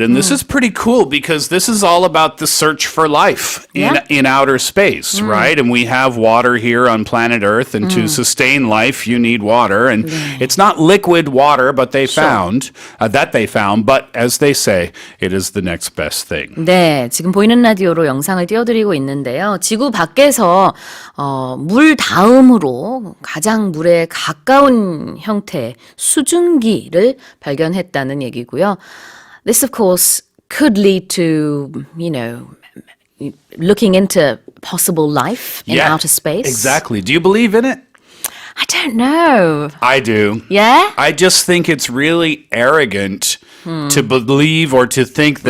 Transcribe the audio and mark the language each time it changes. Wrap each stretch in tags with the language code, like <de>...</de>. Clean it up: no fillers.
<en>And this is pretty cool because this is all about the search for life in outer space, right? And we have water here on planet Earth, and to sustain life, you need water. And it's not liquid water, but they found, but as they say, it is the next best thing.</en> <ko>네, 지금 보이는 라디오로 영상을 띄워드리고 있는데요. 지구 밖에서 물 다음으로 가장 물에 가까운 형태의 수증기를 발견했다는 얘기고요.</ko> <en>This, of course, could lead to, looking into possible life in outer space. Exactly. Do you believe in it? I don't know. I do. Yeah? I just think it's really arrogant to believe or to think that</en>